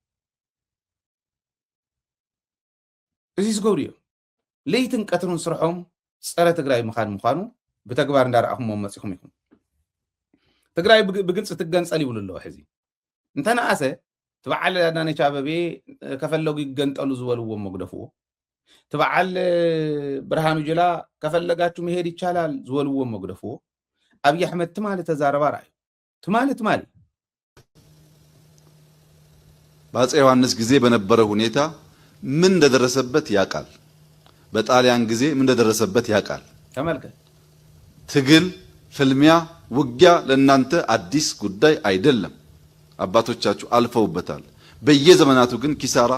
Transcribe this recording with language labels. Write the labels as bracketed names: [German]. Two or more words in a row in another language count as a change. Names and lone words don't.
[Tigrinya] እዚ ዝገብሩ እዮም ለይትን ቀትሩን ስርሖም ፀረ ትግራይ ምዃኑ ብተግባር እንዳረኣኹሞ መጽኹም ይኹም ትግራይ ብግልጽ ትገንጸል ይብሉ ኣለዎ ሕዚ እንተነኣሰ ትበዓል አዳነች አቤቤ [Amharic] ከፈለጉ ይገንጠሉ [Tigrinya] ዝበልዎ መግደፍዎ ትበዓል ብርሃኑ ጁላ [Amharic] ከፈለጋችሁ መሄድ ይቻላል [Tigrinya] ዝበልዎ መግደፍዎ አብይ አሕመድ ትማል ተዛረባ ራእዩ ትማል [Amharic] በአፄ ዮሐንስ ጊዜ በነበረው ሁኔታ ምን እንደደረሰበት ያውቃል። በጣሊያን ጊዜ ምን እንደደረሰበት ያውቃል። ተመልከት። ትግል፣ ፍልሚያ፣ ውጊያ ለእናንተ አዲስ ጉዳይ አይደለም። አባቶቻችሁ አልፈውበታል። በየዘመናቱ ግን ኪሳራ፣